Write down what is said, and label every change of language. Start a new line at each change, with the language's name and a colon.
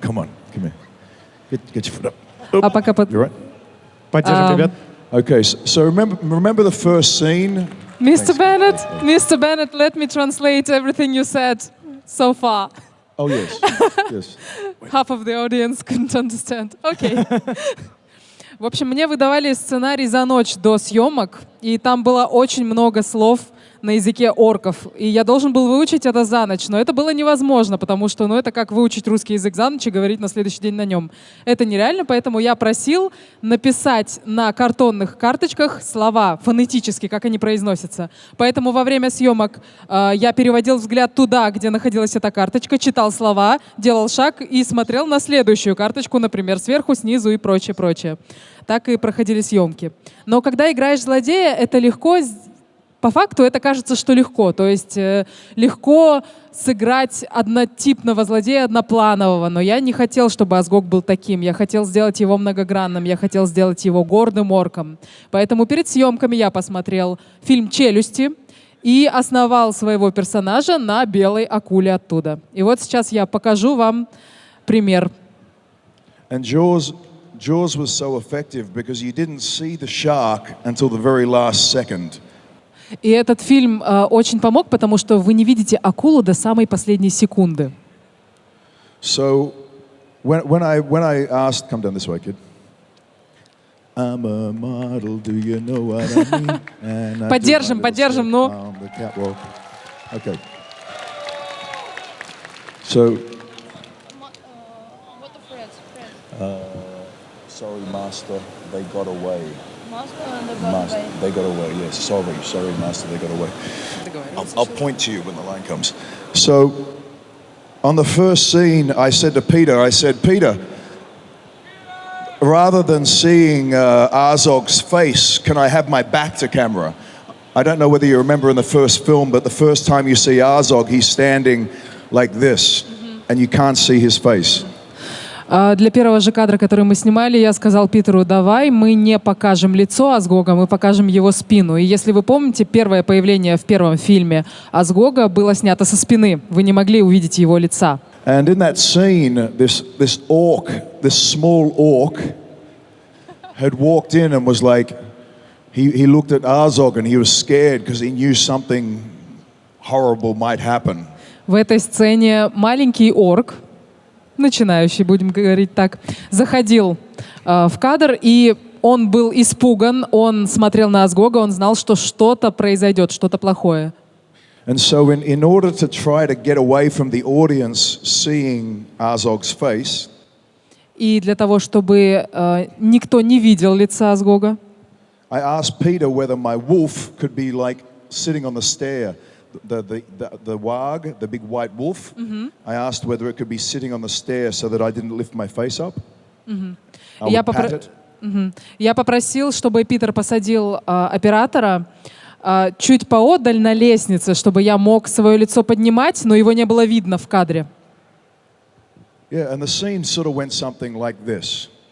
English: Come on, come here. Get your foot up. You right?
Russian: Поддержим ребят.
English: Okay, so remember the first scene? Mr. Bennett, let me translate everything you said so far. Oh, yes, yes. Half of the audience couldn't understand. Okay.
Russian: В общем, мне выдавали сценарий за ночь до съемок, и там было очень много слов на языке орков. И я должен был выучить это за ночь, но это было невозможно, потому что это как выучить русский язык за ночь и говорить на следующий день на нем. Это нереально, поэтому я просил написать на картонных карточках слова фонетически, как они произносятся. Поэтому во время съемок я переводил взгляд туда, где находилась эта карточка, читал слова, делал шаг и смотрел на следующую карточку, например, сверху, снизу и прочее, прочее. Так и проходили съемки. Но когда играешь злодея, это легко. По факту это кажется, что легко. То есть легко сыграть однотипного злодея, однопланового. Но я не хотел, чтобы Азог был таким. Я хотел сделать его многогранным. Я хотел сделать его гордым орком. Поэтому перед съемками я посмотрел фильм «Челюсти» и основал своего персонажа на белой акуле оттуда. И вот сейчас я покажу вам пример.
English: And Jaws was so effective because you didn't see the shark until the very last second.
Russian: И этот фильм очень помог, потому что вы не видите акулу до самой последней секунды.
English: So when I asked, come down this way, kid. I'm a model, do you know what I mean? And I
Russian: Поддержим,
English: do my little
Russian: поддержим,
English: step
Russian: ну.
English: on the catwalk. Okay. So, What the phrase? sorry, master, they got away. Master and the God Master, way. they got away. Yes, sorry, master, they got away. I'll point to you when the line comes. So, on the first scene, I said to Peter, Peter, rather than seeing Azog's face, can I have my back to camera? I don't know whether you remember in the first film, but the first time you see Azog, he's standing like this, and you can't see his face.
Russian: Для первого же кадра, который мы снимали, я сказал Питеру: давай мы не покажем лицо Азгога, мы покажем его спину. И если вы помните, первое появление в первом фильме Азгога было снято со спины. Вы не могли увидеть его лица.
English: And in that scene, this small orc, had walked in and was like, he looked at Azog and he was scared because he knew something horrible might happen.
Russian: В этой сцене маленький орк, начинающий, будем говорить так, заходил в кадр, и он был испуган, он смотрел на Азгога, он знал, что что-то произойдет, что-то плохое.
English: And so in order to try to get away from the audience seeing Azog's face,
Russian: И для того, чтобы никто не видел лица Азгога,
English: I asked Peter whether my wolf could be like sitting on the stair. The wag, the big white wolf, I asked whether it could be sitting on the stair so that I didn't lift my face up. I would pat it.
Russian: Я попросил, чтобы Питер посадил оператора чуть поодаль на лестнице, чтобы я мог свое лицо поднимать, но его не было видно в кадре.
English: Yeah, and the scene sort of went something like this.